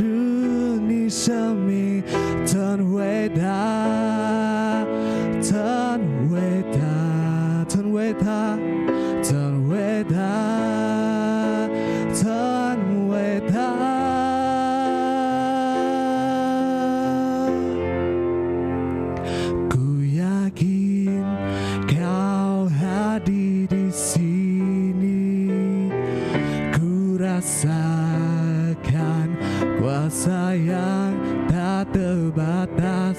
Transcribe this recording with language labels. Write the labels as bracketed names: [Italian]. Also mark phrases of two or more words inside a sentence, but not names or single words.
[Chinese] 你生命真伟大，真伟大，真伟大，真伟大，真伟大。 [Indonesian] Ku yakin kau hadir di sini, ku rasakan kuasa yang tak terbatas.